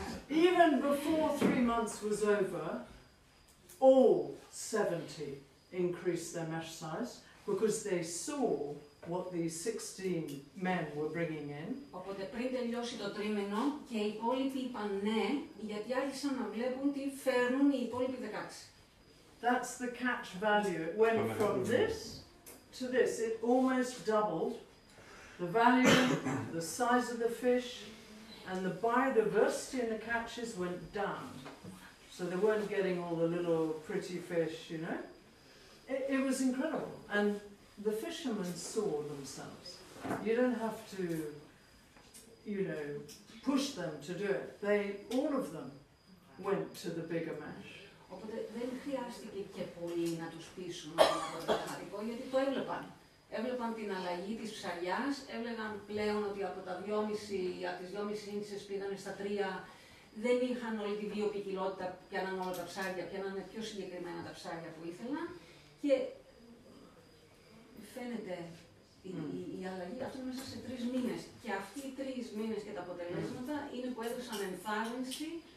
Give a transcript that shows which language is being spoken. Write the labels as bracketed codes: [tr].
[en] Even before 3 months was over, all 70 increased their mesh size because they saw what these 16 men were bringing in. [el] Οπότε πριν τελειώσει το τρίμηνο και οι υπόλοιποι είπαν ναι, γιατί άρχισαν να βλέπουν τι φέρνουν οι υπόλοιποι 16. [en] That's the catch value. It went from this to this. It almost doubled the value, the size of the fish, and the biodiversity in the catches went down. So they weren't getting all the little pretty fish, you know. It was incredible. And the fishermen saw themselves. You don't have to, you know, push them to do it. All of them went to the bigger mesh. [el] Οπότε δεν χρειάστηκε και πολύ να τους πείσουν να είναι αποτελεσματικό, γιατί το έβλεπαν. Έβλεπαν την αλλαγή της ψαριάς, έβλεπαν πλέον ότι από τις 2,5 ίντσες πήγανε στα 3, δεν είχαν όλη τη βιοποικιλότητα, πιάναν όλα τα ψάρια, πιάναν πιο συγκεκριμένα τα ψάρια που ήθελαν και φαίνεται η αλλαγή αυτό μέσα σε 3 μήνες. Και αυτοί οι 3 μήνες και τα αποτελέσματα είναι που έδωσαν ενθάρρυνση